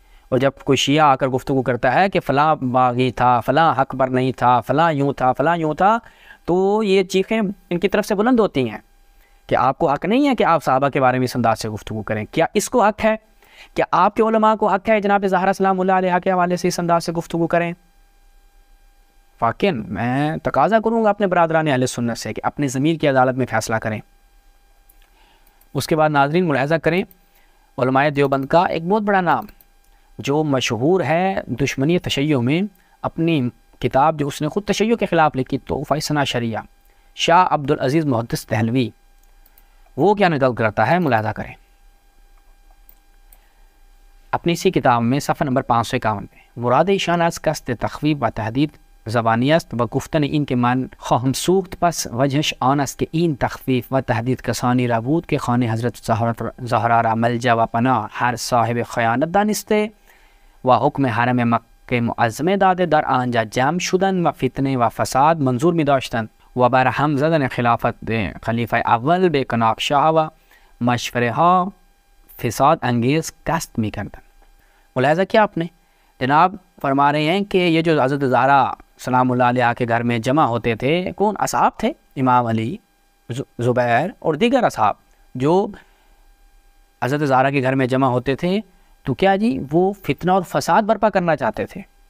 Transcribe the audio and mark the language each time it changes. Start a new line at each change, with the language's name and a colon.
Urdu: اور جب کوئی شیعہ آ کر گفتگو کرتا ہے کہ فلاں باغی تھا، فلاں حق پر نہیں تھا، فلاں یوں تھا، فلاں یوں تھا، تو یہ چیخیں ان کی طرف سے بلند ہوتی ہیں کہ آپ کو حق نہیں ہے کہ آپ صحابہ کے بارے میں اس انداز سے گفتگو کریں۔ کیا اس کو حق ہے؟ کیا آپ کے علماء کو حق ہے جناب زہرا سلام اللہ علیہ کے حوالے سے اس انداز سے گفتگو کریں؟ واقعاً میں تقاضا کروں گا اپنے برادران اہل سنت سے کہ اپنی ضمیر کی عدالت میں فیصلہ کریں۔ اس کے بعد ناظرین ملاحظہ کریں، علماء دیوبند کا ایک بہت بڑا نام جو مشہور ہے دشمنی تشیع میں، اپنی کتاب جو اس نے خود تشیع کے خلاف لکھی تحفہ اثنا عشریہ، شاہ عبدالعزیز محدث دہلوی، وہ کیا نقل کرتا ہے ملاحظہ کریں اپنی اسی کتاب میں صفحہ نمبر 551 پہ،
Persian: مراد ایشان از قصد تخویف و تهدید زبانی است و گفتن این که من خواهم سوخت پس وجهش آن است که این تخفیف و تهدید کسانی را بود که خانه حضرت زهرا را ملجا و پناه هر صاحب خیانت دانسته و حکم حرم مکه معظمه داده در آنجا جمع شدن و فتنه و فساد منظور می داشتند و بر هم زدن خلافت خلیفه اول به کناک شاه و مشوره ها فساد انگیز قصد می کردن.
Urdu: ملاحظہ کیا آپ نے؟ جناب فرما رہے ہیں کہ یہ جو حضرت زہرا سلام اللہ علیہ کے گھر میں جمع ہوتے تھے، کون اصحاب تھے؟ امام علی، زبیر اور دیگر اصحاب جو حضرت زہرا کے گھر میں جمع ہوتے تھے، تو کیا جی وہ فتنہ اور فساد برپا کرنا چاہتے تھے۔